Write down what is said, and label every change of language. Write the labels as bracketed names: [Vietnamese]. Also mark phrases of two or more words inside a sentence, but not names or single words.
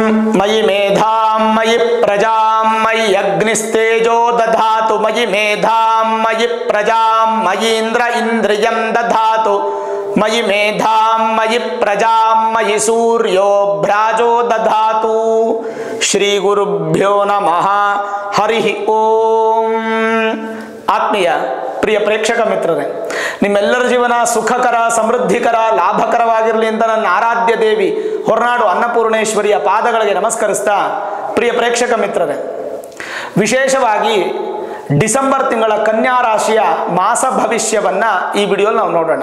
[Sanskrit] मयि मेधां मयि प्रजां मयि अग्निस्तेजो दधातु मयि मेधां मयि प्रजां मयीन्द्र इन्द्रियं दधातु मयि मेधां मयि प्रजां मयि सूर्यो भ्राजो दधातु। श्री गुरुभ्यो नमः। हरि ओम। [Kannada] ಆತ್ಮೀಯ ಪ್ರಿಯ ಪ್ರೇಕ್ಷಕ ಮಿತ್ರರೇ, ನಿಮ್ಮೆಲ್ಲರ ಜೀವನ ಸುಖಕರ, ಸಮೃದ್ಧಿಕರ, ಲಾಭಕರವಾಗಿರಲಿ ಅಂತ ನನ್ನ ಆರಾಧ್ಯ ದೇವಿ ಹೊರನಾಡು ಅನ್ನಪೂರ್ಣೇಶ್ವರಿಯ ಪಾದಗಳಿಗೆ ನಮಸ್ಕರಿಸ್ತಾ, ಪ್ರಿಯ ಪ್ರೇಕ್ಷಕ ಮಿತ್ರರೇ, ವಿಶೇಷವಾಗಿ ಡಿಸೆಂಬರ್ ತಿಂಗಳ ಕನ್ಯಾ ರಾಶಿಯ ಮಾಸ ಭವಿಷ್ಯವನ್ನ ಈ ವಿಡಿಯೋಲಿ ನಾವು ನೋಡೋಣ.